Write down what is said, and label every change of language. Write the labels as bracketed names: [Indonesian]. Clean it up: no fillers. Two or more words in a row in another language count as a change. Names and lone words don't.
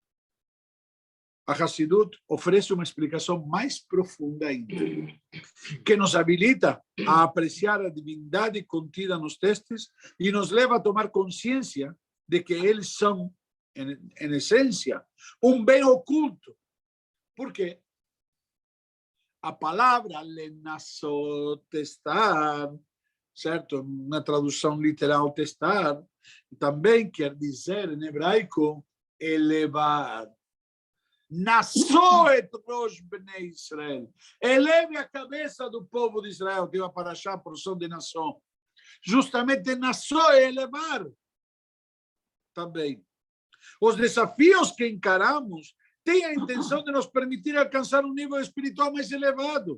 [Portuguese] A Hassidut oferece uma explicação mais profunda ainda, que nos habilita a apreciar a divindade contida nos textos e nos leva a tomar consciência de que eles são, em essência, um bem oculto. Por quê? A palavra lenassot, testar, certo? Na tradução literal, testar, também quer dizer, em hebraico, elevar. [Hebrew] נשא את ראש בני ישראל. [Portuguese] Eleve a cabeça do povo de Israel. Tem uma parashá, porção de nação. Justamente nassou é elevar. Também. Os desafios que encaramos têm a intenção de nos permitir alcançar um nível espiritual mais elevado.